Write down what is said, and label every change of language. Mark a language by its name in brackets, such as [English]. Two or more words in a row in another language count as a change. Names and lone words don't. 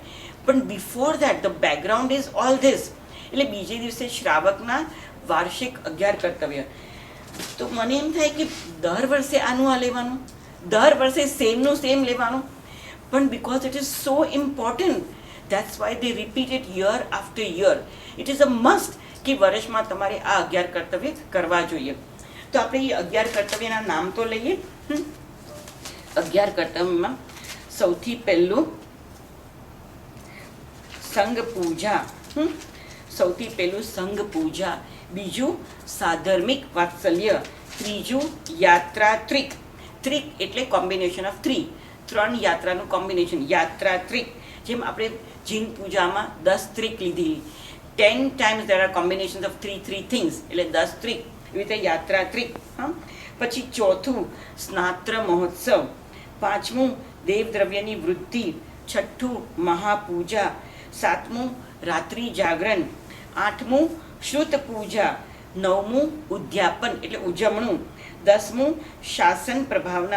[Gujarati] પણ [English] before that the background is all this. [Gujarati] એટલે બીજે દિવસે શ્રાવકના વાર્ષિક 11 કર્તવ્ય. તો મને એમ થાય કે દર વર્ષે આનું આ લેવાનું, દર વર્ષે સેમ લેવાનું, પણ [English] because it is so important, that's why they repeat it year after year. It is a must [Gujarati] કે વર્ષમાં તમારે આ 11 કર્તવ્ય કરવા જોઈએ. તો આપણે એ 11 કર્તવ્યના નામ તો લઈએ. 11 કર્તવ્યમાં સૌથી પહેલું સંઘ પૂજા. સૌથી પહેલું સંઘ પૂજા. બીજું સાધર્મિક વાત્સલ્ય. ત્રીજું યાત્રા ત્રિક. ત્રિક એટલે [English] combination of [Gujarati] 3 યાત્રાનું કોમ્બિનેશન, યાત્રા ત્રિક. જેમ આપણે જીન પૂજામાં 10 ત્રિક લીધી, [English] 10 times there are combinations of 3 things, [Gujarati] એટલે 10 ત્રિક. એવી રીતે યાત્રા ત્રિક. હા, પછી ચોથું સ્નાત્ર મહોત્સવ. પાંચમું દેવદ્રવ્યની વૃદ્ધિ. છઠ્ઠું મહાપૂજા. સાતમું રાત્રિ જાગરણ. આઠમું શ્રુત પૂજા. નવમું ઉદ્યાપન એટલે ઉજવણું. 10મું શાસન પ્રભાવના.